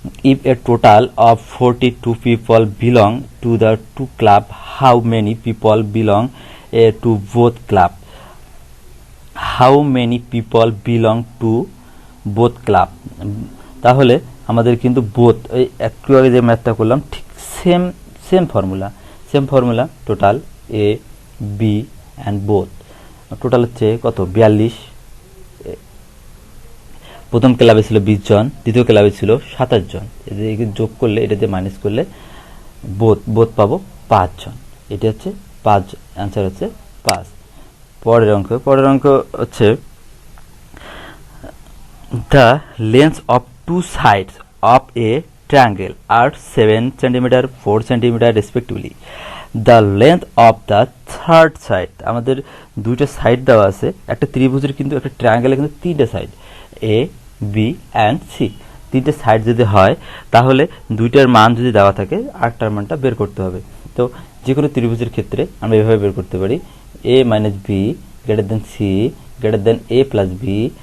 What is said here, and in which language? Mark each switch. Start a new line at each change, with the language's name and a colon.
English: If a total of 42 people belong to the two club, how many people belong to both club? How many people belong to both club?
Bangla: তাহলে আমাদের কিন্তু both, এই একটু আগে যে ম্যাথটা করলাম ঠিক same formula, total A B and both. Total হচ্ছে কত? 42। প্রথম ক্লাবে ছিল 20 জন, দ্বিতীয় ক্লাবে ছিল 27 জন। এদেরকে যোগ করলে, এটা দিয়ে মাইনাস করলে বোথ পাবো 5 জন। এটা হচ্ছে 5, অ্যান্সার হচ্ছে 5। পরের অঙ্ক হচ্ছে
English: the length of two sides of a triangle are 7 cm 4 cm respectively. The length of the third side,
Bangla: আমাদের দুইটা সাইড দেওয়া আছে, একটা ত্রিভুজের কিন্তু একটা ট্রায়াঙ্গেলের কিন্তু 3টা side, A B and C. 3টে সাইড যদি হয় তাহলে দুইটার মান যদি দেওয়া থাকে, আটটার মানটা বের করতে হবে। তো যে কোনো ত্রিভুজের ক্ষেত্রে আমরা এভাবে বের করতে পারি, এ minus B greater than C greater than এ প্লাস বি।